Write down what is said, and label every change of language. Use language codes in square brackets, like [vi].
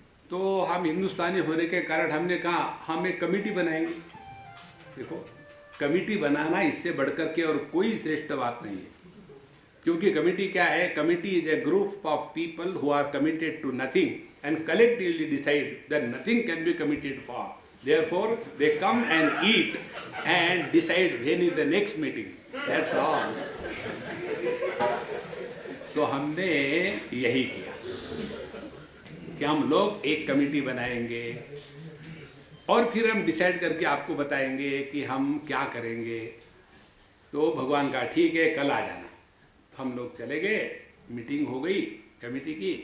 [hi] तो हम हिंदुस्तानी होने के कारण हमने कहा हम एक कमेटी बनाएंगे। देखो, कमेटी बनाना इससे बढ़कर के और कोई श्रेष्ठ बात नहीं है। क्योंकि कमेटी क्या है? [en] Committee is a group of people who are committed to nothing and collectively decide that nothing can be committed for. Therefore, they come and eat and decide when is the next meeting. That's all. [hi] तो हमने यही किया कि हम लोग एक committee बनाएंगे और फिर हम डिसाइड करके आपको बताएंगे कि हम क्या करेंगे। तो भगवान का ठीक है, कल आ जाना। तो हम लोग चले गए, मीटिंग हो गई कमेटी की।